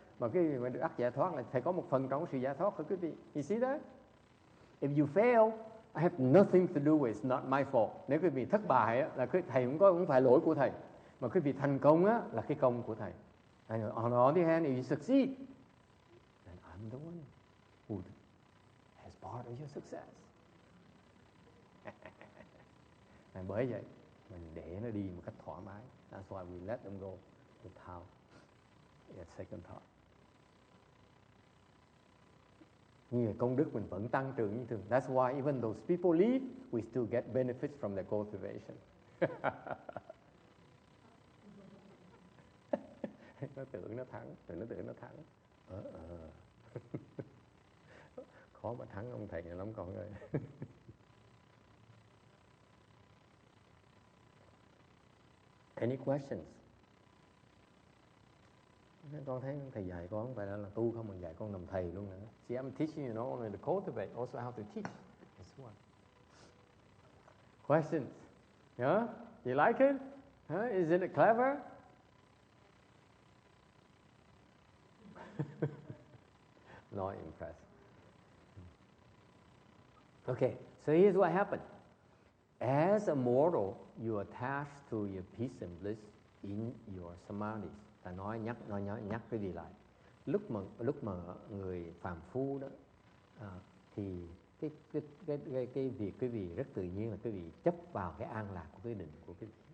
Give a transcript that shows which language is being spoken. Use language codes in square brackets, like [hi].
[vi] Mà cái gì mà được ắt giải thoát là thầy có một phần trong sự giải thoát của quý vị. [en] You see that? If you fail, I have nothing to do with. It's not my fault. [vi] Nếu quý vị thất bại á, là thầy không phải lỗi của thầy, mà quý vị thành công á là cái công của thầy. [en] And on the other hand, if you succeed, then I'm the one who has part of your success. [vi] Bởi vậy mình để nó đi một cách thoải mái. [en] That's why we let them go without a second thought. [vi] Như công đức mình vẫn tăng trưởng như thường. [en] That's why even those people leave, we still get benefits from their cultivation. [vi] Nó tưởng nó thắng, rồi nó tưởng nó thắng. Khó mà thắng ông thầy này lắm con ơi. [en] Any questions? [vi] Con thấy thầy dạy con không phải là tu không, mà dạy con làm thầy luôn nữa. [en] See, I'm teaching you not only to cultivate, also how to teach. That's one. Questions? Yeah? You like it? Huh? Isn't it clever? Not impressed. Okay, so here's what happened. As a mortal, you attach to your peace and bliss in your samadhis. [vi] Ta nhắc cái gì lại. Lúc mà người phàm phu đó, thì cái việc quý vị rất tự nhiên là quý vị chấp vào cái an lạc của cái định của quý vị.